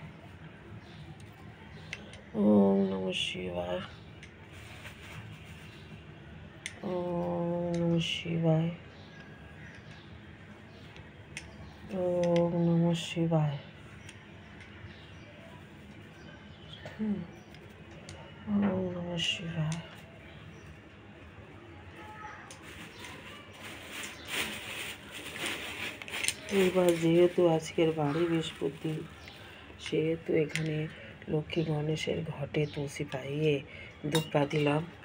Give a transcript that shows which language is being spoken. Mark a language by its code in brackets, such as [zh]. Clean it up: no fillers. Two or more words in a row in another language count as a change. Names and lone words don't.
[sa] ওম নমঃ শিবায়, ওম নমঃ শিবায়, ওম নমঃ শিবায়, ওম নমঃ শিবায়। [bn] এবার যেহেতু আজকের বাড়ি বৃহস্পতি, সেহেতু এখানে লক্ষ্মী গণেশের ঘটে তুলসী পাইয়ে ধূপটা দিলাম।